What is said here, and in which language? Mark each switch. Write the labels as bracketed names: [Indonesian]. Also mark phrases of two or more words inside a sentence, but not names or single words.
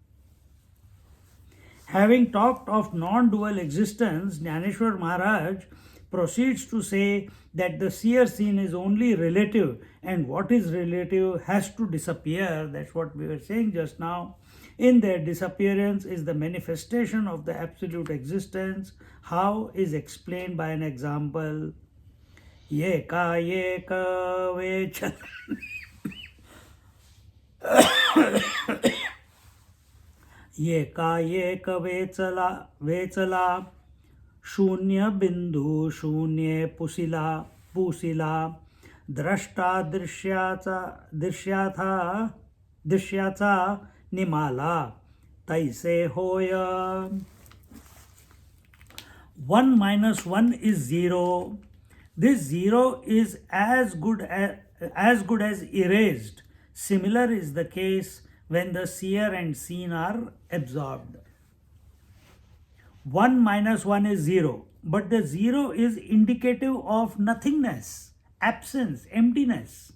[English] Having talked of non-dual existence, Jnaneshwar Maharaj proceeds to say that the seer-seen is only relative, and what is relative has to disappear. That's what we were saying just now. In their disappearance is the manifestation of the absolute existence. How is explained by an example. [Marathi] येका येका वेचा येका येका वेचला शून्य बिंदू शून्य पुसिला द्रष्टा दृश्याचा निमाला तैसे होय. [English] 1 minus 1 is 0. This 0 is as good as erased. Similar is the case when the seer and seen are absorbed. 1 minus 1 is 0, but the 0 is indicative of nothingness, absence, emptiness.